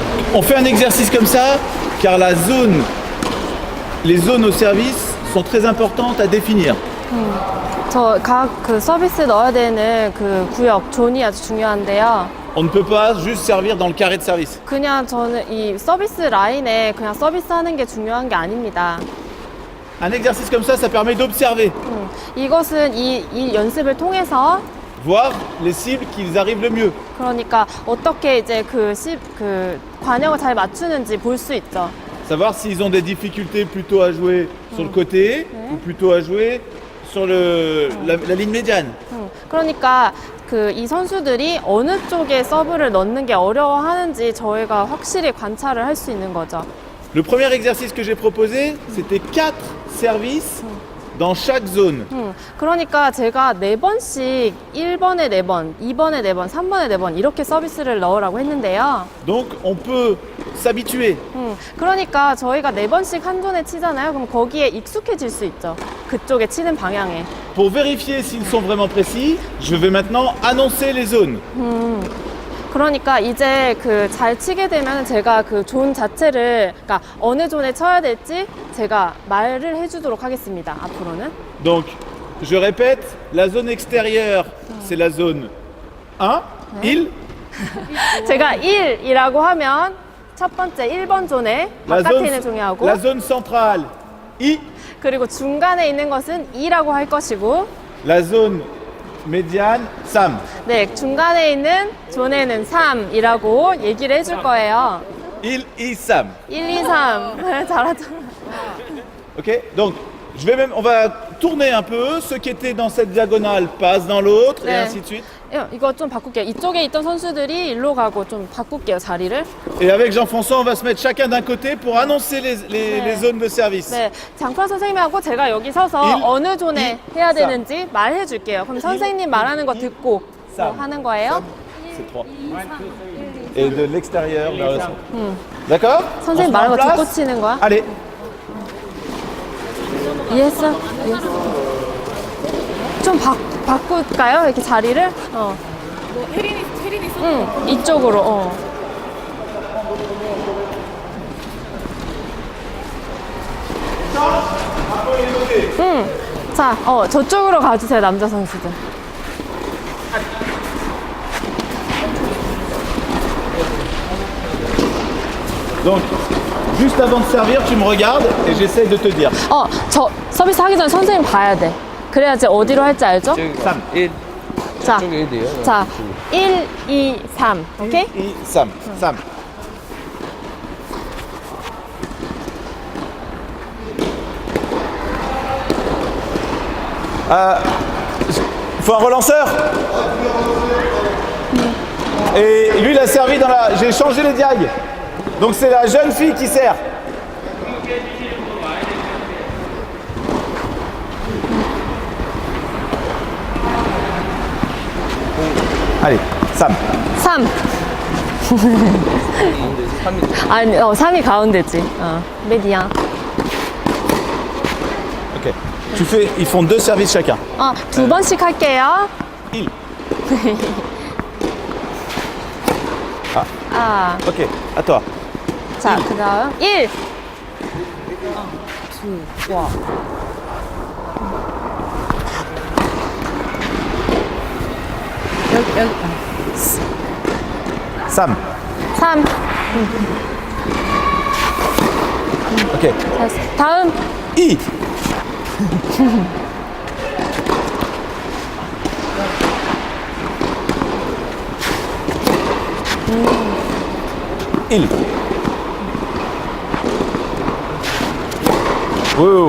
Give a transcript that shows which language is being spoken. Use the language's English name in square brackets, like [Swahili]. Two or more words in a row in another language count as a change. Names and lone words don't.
[French] On fait un exercice comme ça car les zones au service sont très importantes à définir. [Korean] 저 각 그 서비스 넣어야 되는 그 구역, 존이 아주 중요한데요. [French] On ne peut pas juste servir dans le carré de service. [Korean] 그냥 저는 이 서비스 라인에 그냥 서비스하는 게 중요한 게 아닙니다. [French] Un exercice comme ça permet d'observer, [Korean] 이것은 이 연습을 통해서 [French] voir les cibles qui arrivent le mieux. [Korean] 그러니까 어떻게 이제 그 관역을 잘 맞추는지 볼 수 있죠. [French] Savoir s'ils ont des difficultés plutôt à jouer sur le côté ou plutôt à jouer sur la ligne médiane. [Korean] 그러니까 그 이 선수들이 어느 쪽에 서브를 넣는 게 어려워하는지 저희가 확실히 관찰을 할 수 있는 거죠. [French] Le premier exercice que j'ai proposé, c'était 4 services dans chaque zone. [Korean] 그러니까 제가 4번씩 1번에 4번, 2번에 4번, 3번에 4번 이렇게 서비스를 넣으라고 했는데요. [French] Donc on peut s'habituer. [Korean] 그러니까 저희가 4번씩 한 존에 치잖아요. 그럼 거기에 익숙해질 수 있죠. 그쪽에 치는 방향에. [French] Pour vérifier s'ils sont vraiment précis, je vais maintenant annoncer les zones. [Korean] 그러니까 이제 그 잘 치게 되면 제가 그 존 자체를 그러니까 어느 존에 쳐야 될지 제가 말을 해주도록 하겠습니다. 앞으로는. [French] Donc, je répète, la zone extérieure, c'est la zone 1, il. [Korean] 제가 1이라고 하면 첫 번째 1번 존에 바깥에 있는 종이 하고 [French] La zone centrale, [Korean] I. 그리고 중간에 있는 것은 2라고 할 것이고 [French] La zone médiane, [Korean] Sam. 네, 중간에 있는 존에는 3이라고 얘기를 해줄 거예요. Il, 이, 삼. 1, 2, 3. 잘하잖아. Ok. [French] Donc, on va tourner un peu. Ceux qui étaient dans cette diagonale passent dans l'autre et [Korean] 네. [French] ainsi de suite. [Korean] 이거 좀 바꿀게요. 이쪽에 있던 선수들이 일로 가고 좀 바꿀게요, 자리를. [French] Et avec Jean-François, on va se mettre chacun d'un côté pour annoncer les zones de service. [Korean] 네, 장프라 선생님하고 제가 여기 서서 어느 존에 해야 되는지 말해 줄게요. 그럼 선생님 말하는 거 듣고 하는 거예요. [French] C'est 3. Et de l'extérieur vers le centre. D'accord? [Korean] 선생님 말하는 거 듣고 치는 거야? [French] Allez. [Korean] 이해했어? 좀 바꿀까요? 이렇게 자리를? 뭐 혜린이 응, 이쪽으로. 자, 저쪽으로 가주세요, 남자 선수들. [French] Donc, juste avant de servir, tu me regardes et j'essaie de te dire. [Korean] 저 서비스 하기 전에 선생님 봐야 돼. 그래야지 어디로 할지 알죠? Sam. 자, 1, 2, 3. 오케이? 이, 삼. 삼. [French] Il faut un relanceur. Et lui, il a servi dans la... J'ai changé les diagues. Donc c'est la jeune fille qui sert. Allez, Sam. 3. [Korean] 아니, 3이 가운데지. 메디안. Ok. [French] Ils font 2 services chacun. [Korean] 2번씩 할게요. [French] Il. Ok, à toi. [Korean] 자, 그 다음 1. 와. 여기. Sam. 3. Ok. 다음. 이. 일. Wow.